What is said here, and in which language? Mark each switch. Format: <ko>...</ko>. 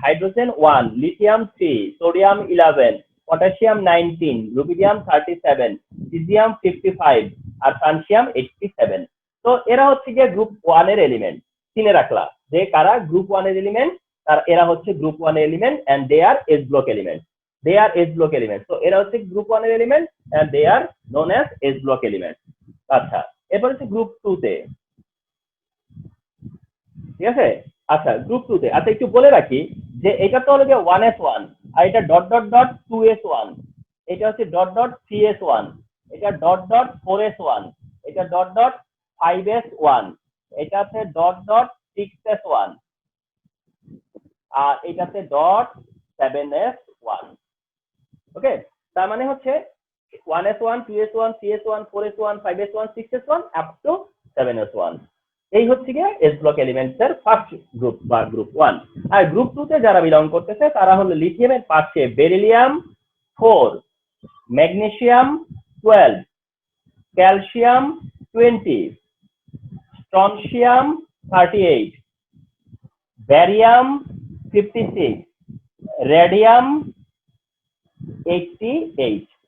<bn>Hydrogen 1, lithium 3, sodium 11, potassium 19, rubidium 37, caesium 55 আর francium 87। তো এরা হচ্ছে গিয়ে গ্রুপ 1 এর এলিমেন্ট। চিনে রাখলা যে কারা গ্রুপ 1 এর এলিমেন্ট, আর এরা হচ্ছে গ্রুপ 1 এর element</bn> <en>And they are S block element. they are S block elements. So</en> <bn>এরা হচ্ছে গ্রুপ 1 এর element</bn> <en>and they are known as S block elements.</en> <bn>আচ্ছা, এরপর হচ্ছে গ্রুপ 2 তে, ঠিক আছে। আচ্ছা, গ্রুপ 2 তে আচ্ছা একটু বলে রাখি যে এটা তো হলো যে 1s1 আর এটা ডট ডট ডট 2s1, এটা হচ্ছে ডট ডট 3s1, এটা ডট ডট 4s1, এটা ডট ডট 5s1, এটা হচ্ছে ডট ডট 6s1 আর এটাতে ডট 7s1। ওকে, তার মানে হচ্ছে 1s1, 2s1, 3s1, 4s1, 5s1, 6s1 up to 7s1। এই হচ্ছে গিয়ে এস ব্লক এলিমেন্টস এর ফার্স্ট গ্রুপ বা গ্রুপ 1। আর গ্রুপ 2 তে যারা বিলং করতেছে তারা হলো লিথিয়ামের পাশে beryllium 4, magnesium 12, calcium 20, strontium 38, ব্যারিয়াম 56, radium 88।</bn>